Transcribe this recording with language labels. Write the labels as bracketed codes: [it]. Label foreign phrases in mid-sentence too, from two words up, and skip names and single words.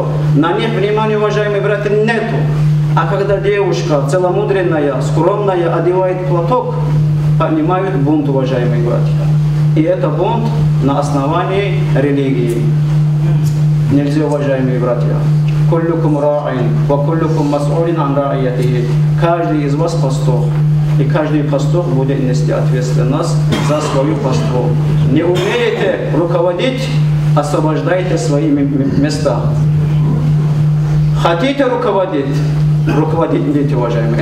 [ru] На них внимания, уважаемые братья, нету. А когда девушка целомудренная, скромная одевает платок, понимают бунт, уважаемые братья. И это бунт на основании религии. Нельзя, уважаемые братья. [ar] كلكم راع، وكلكم مسؤول عن رعيته. [ru] Каждый из вас пастух. И каждый пастух будет нести ответственность за свою паству. Не умеете руководить, освобождайте свои места. Хотите руководить, руководите, уважаемые.